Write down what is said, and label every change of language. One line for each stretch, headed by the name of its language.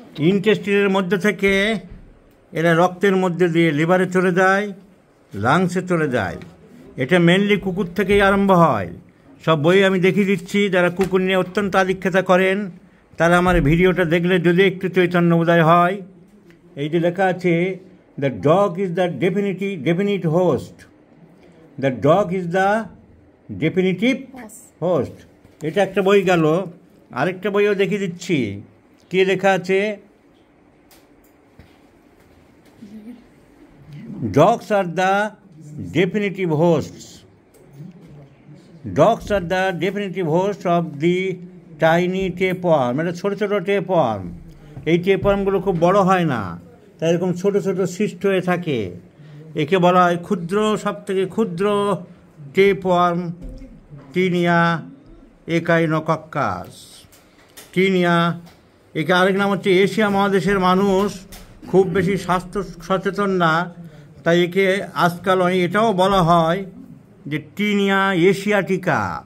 Bangla: ইন্টেস্টিনের মধ্যে থেকে এরা রক্তের মধ্যে দিয়ে লিভারে চলে যায়, লাংসে চলে যায়। এটা মেনলি কুকুর থেকেই আরম্ভ হয়। সব বই আমি দেখিয়ে দিচ্ছি, যারা কুকুর নিয়ে অত্যন্ত আদিক্ষেতা করেন তারা আমার ভিডিওটা দেখলে যদি একটু চৈতন্য উদয় হয়। এই যে লেখা আছে
English: The dog is the definite host. The dog is the definitive host.
Bangla: এটা একটা বই গেল, আরেকটা বইও দেখিয়ে দিচ্ছি। কি লেখা আছে?
English: Dogs are the definitive hosts. Dogs are the definitive hosts of the tiny tapeworm.
Bangla: মানে ছোটো ছোটো টেপওয়ার্ম। এই টেপওয়ার্মগুলো খুব বড় হয় না, তাই এরকম ছোটো ছোটো সিস্ট হয়ে থাকে। একে বলা হয় ক্ষুদ্র, সব থেকে ক্ষুদ্র টেপওয়ার্ম, টিনিয়া একাইনোকক্কাস। টিনিয়া, একে আরেক নাম হচ্ছে এশিয়া মহাদেশের মানুষ খুব বেশি স্বাস্থ্য সচেতন না, তাই একে আজকাল এটাও বলা হয় যে টিনিয়া এশিয়াটিকা।